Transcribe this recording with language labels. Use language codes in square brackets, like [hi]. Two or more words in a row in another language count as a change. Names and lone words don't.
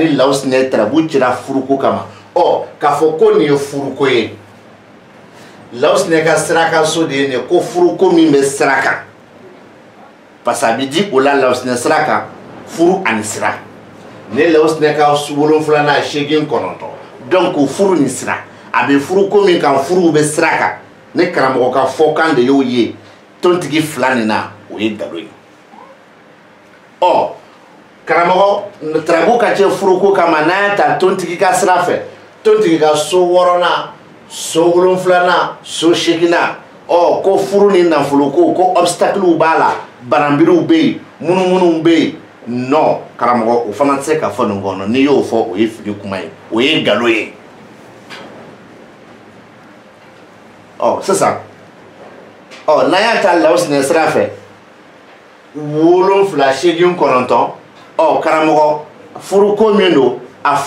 [bm] ni lawusinɛ tarabu cira furuko kama ɔ k'a fɔ ko nin ye furuko ye lawusinɛ ka siraka so de ye nin ye ko furuko min bɛ sira kan parce que a bɛ di o la lawusinɛ sira kan furu ani sira ne lawusinɛ ka 7 8 9 donc furu ni sira a bɛ furuko min kan furuw bɛ sira kan ne karamɔgɔ ka fɔkan de y'o ye tontigi fila nin na o ye nkalon ye ɔ karamɔgɔ tarabu ka cɛ furuko kama n'a y'a ta tontigi ka sira fɛ tontigi ka so 6nan so 7nan so 8nan ɔ ko furu ni nafoloko ko obstaclew b'a la baranbiriw bɛ yen munumunu bɛ yen non karamɔgɔ o fana tɛ se ka fɔ nin kɔnɔ n'i y'o fɔ o ye fili kuma ye o ye nkalon ye ɔ sisan ɔ n'an y'a ta lawusinɛ sira fɛ 7 8 9 ɔ karamɔgɔ furuko min don a